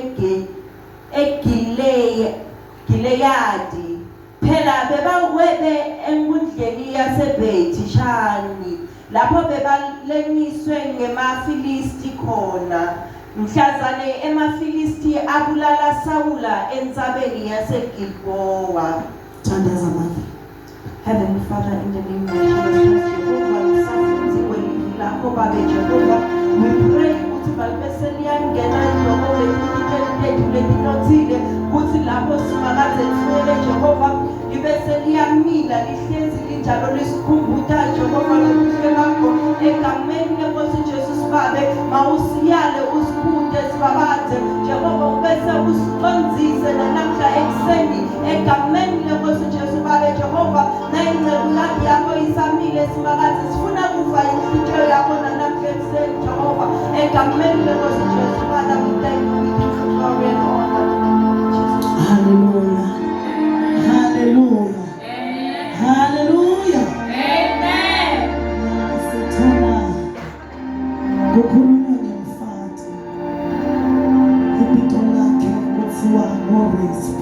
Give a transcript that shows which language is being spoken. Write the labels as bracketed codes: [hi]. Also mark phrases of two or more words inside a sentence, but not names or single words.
[ss] Gileyadi phela bebawebe enkundleni yaseBethi Shani lapho bebaleniswe ngemaFilisti khona mhlazane emaFilisti abulala Sawula entsabeni yaseGilbowa. Thandaza mama. [en] Heavenly Father, in the name of Jesus, Jehovah, [ss] msafunzi kweli lako babe [en] Jehovah, we pray [ss] ukuthi balibeseliangena lokho letinothile kuthi lapho simakaze sifele Jehovah libeseliamila lihlezi linjalo lisikhumbuta Jehovah lokuhle lakho egameni lenkosi Jesus babe mawusiyale usikhunde sibabathe Jehovah ubese usiqonzise namhla ekseni egameni lenkosi Jesus babe Jehovah nayingcelu yakho isamile simakaze sifuna kuva inhliziyo yakho namhla ekseni Jehovah egameni lenkosi Jesus [en] Father we thank you we give you glory and honor. Hallelujah. Hallelujah. Amen. Hallelujah. Amen. [ss] Sithona kukhulunywa ngomfati. Ibito lakhe kuthiwa ngoRispa.